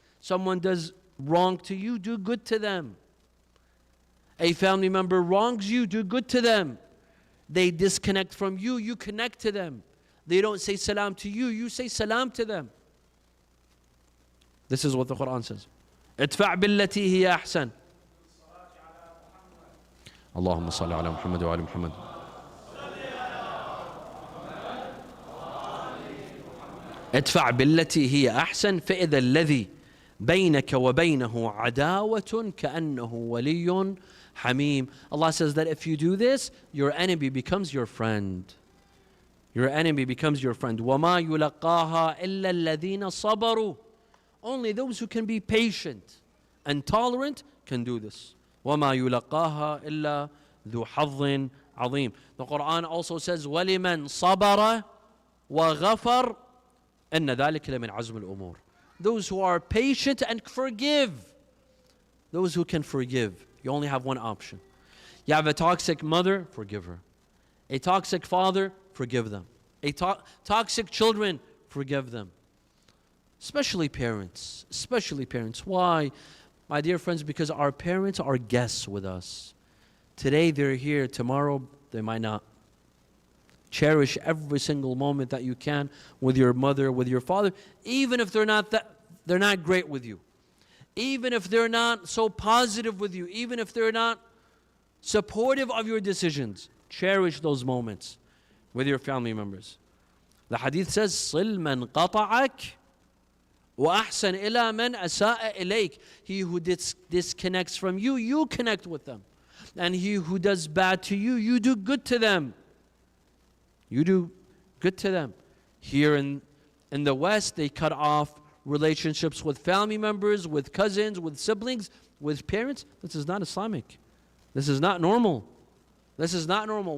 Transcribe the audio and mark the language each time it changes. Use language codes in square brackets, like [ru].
[en] Someone does wrong to you, do good to them. A family member wrongs you, do good to them. They disconnect from you, you connect to them. They don't say salam to you, you say salam to them. This is what the Quran says. [ar] ادفع بالتي هي أحسن. اللهم صل على محمد وعلى محمد. ادفع بالتي هي أحسن فإذا الذي بينك وبينه عداوة كأنه ولي حميم. [en] Allah says that if you do this, your enemy becomes your friend. Your enemy becomes your friend. [ar] وَمَا يُلَقَّاهَا إِلَّا الَّذِينَ صَبَرُوا. [en] Only those who can be patient and tolerant can do this. [ar] وَمَا يُلَقَّاهَا إِلَّا ذُو حَظٍ عَظِيمٍ. [en] The Quran also says [ar] وَلِمَنْ صَبَرَ وَغَفَرَ إِنَّ ذَلِكَ لَمِنْ عَزْمِ الْأُمُورِ. [en] Those who are patient and forgive. Those who can forgive. You only have one option. You have a toxic mother, forgive her. A toxic father, forgive them. A toxic children, forgive them. Especially parents. Especially parents. Why? My dear friends, because our parents are guests with us. Today they're here, tomorrow they might not. Cherish every single moment that you can with your mother, with your father, even if they're not great with you. Even if they're not so positive with you, even if they're not supportive of your decisions, cherish those moments with your family members. The hadith says, [ar] صِلْ مَنْ قَطَعَكَ وَأَحْسَنْ إِلَى مَنْ أَسَاءَ إِلَيْكَ. [en] He who disconnects from you, you connect with them. And he who does bad to you, you do good to them. You do good to them. Here in the West, they cut off relationships with family members, with cousins, with siblings, with parents. This is not Islamic. This is not normal. This is not normal.